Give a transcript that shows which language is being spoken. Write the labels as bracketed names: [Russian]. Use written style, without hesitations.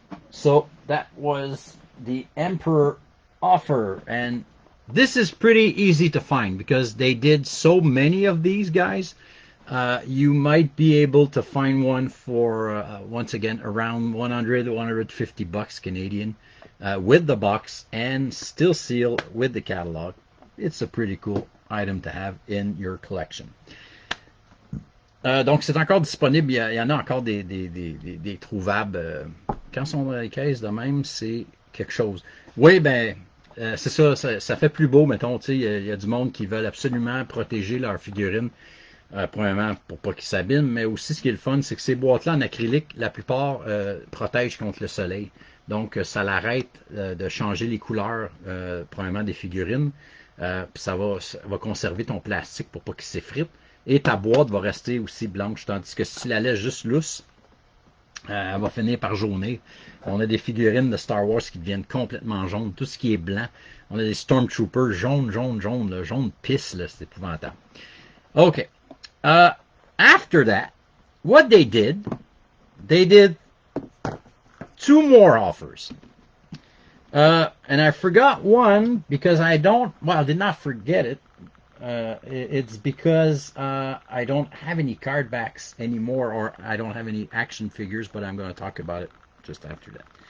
[English] So that was the Emperor offer, and this is pretty easy to find because they did so many of these guys. You might be able to find one for once again around 150 bucks Canadian with the box and still sealed with the catalog. It's a pretty cool item to have in your collection. [French] Donc c'est encore disponible. Il y en a encore des trouvables. Quand sont dans les caisses de même, c'est quelque chose. Oui, ben c'est ça, ça fait plus beau, mettons, tu sais, il y a du monde qui veulent absolument protéger leurs figurines, premièrement pour pas qu'ils s'abîment, mais aussi ce qui est le fun, c'est que ces boîtes-là en acrylique, la plupart protègent contre le soleil. Donc ça l'arrête de changer les couleurs, premièrement des figurines, puis ça va conserver ton plastique pour pas qu'il s'effrite, et ta boîte va rester aussi blanche, tandis que si tu la laisses juste lousse, elle va finir par jaunir. On a des figurines de Star Wars qui deviennent complètement jaunes. Tout ce qui est blanc. On a des Stormtroopers jaune. Le jaune pisse, là, c'est épouvantable. [English] Okay. After that, what they did 2 more offers. And I forgot one because I did not forget it. It's because I don't have any card backs anymore, or I don't have any action figures, but I'm going to talk about it just after that.